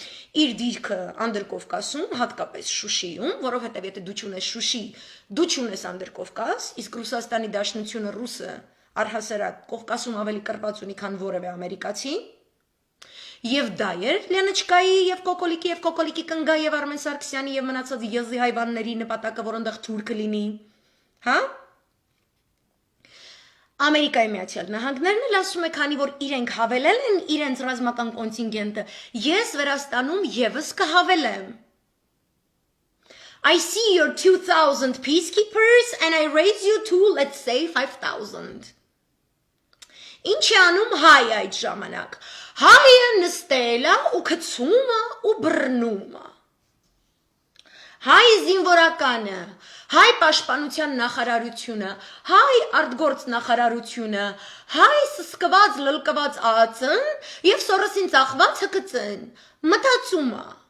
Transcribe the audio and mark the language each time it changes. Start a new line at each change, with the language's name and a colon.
Armenian: իր դիրքը Անդրկովկասում, հատկապես Շուշիում, որովհետև եթե դու չունես Շուշի, դու չունես Անդրկովկաս, իսկ Ռուսաստանի Դաշնությունը ռուսը առհասարակ Կովկասում ավելի կրված ունի, քան որևէ ամերիկացի, եւ դա էր Լենոչկայի եւ Կոկոլիկի կնգա եւ Արմեն Սարգսյանի եւ մնացած եզի հայվանների նպատակը, որ այնտեղ թուրք լինի, հա? Ամերիկայի Միացյալ Նահանգներն էլ ասում է, քանի որ իրենք հավելել են իրենց ռազմական կոնտինգենտը, ես Վրաստանում եւս կհավելեմ.
English: I see your 2000 peacekeepers and I raise you to, let's say, 5000.
Armenian: Ինչ է անում հայ այդ ժամանակ? Հայը նստել է ու գցում է ու բռնում է. Հայ զինվորականը, հայ պաշտպանության նախարարությունը, հայ արտգործ նախարարությունը, հայ սսկված լլկված ածն եւ սորոսին ծախված հկծն, մտածում է.